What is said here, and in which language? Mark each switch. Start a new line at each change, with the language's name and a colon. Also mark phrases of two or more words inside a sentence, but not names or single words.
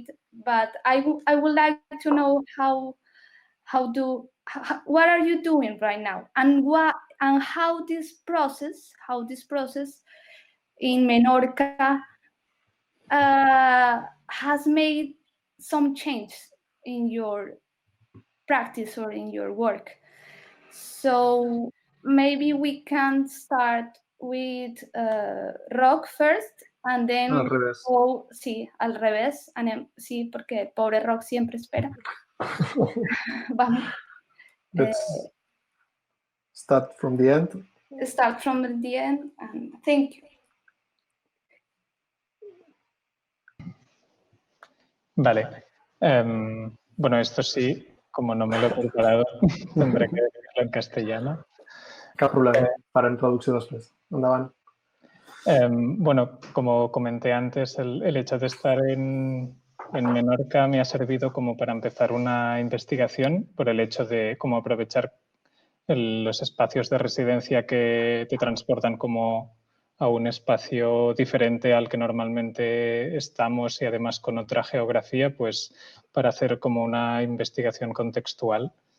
English: But I would like to know what are you doing right now, and and how this process in Menorca has made some change in your practice or in your work. So maybe we can start with Roc first and then
Spanish: Al revés. sí, al revés. Sí, porque pobre Roc siempre espera. Vamos.
English: Let's start from the end. Start from the end and thank you.
Spanish: Vale. Bueno, esto sí, como no me lo he preparado, tendré que decirlo en castellano.
Catalan: Cap problema, farem traducció després. Endavant.
Spanish: Bueno, como comenté antes, el hecho de estar en Menorca me ha servido como para empezar una investigación por el hecho de cómo aprovechar los espacios de residencia que te transportan como a un espacio diferente al que normalmente estamos y además con otra geografía, pues para hacer como una investigación contextual.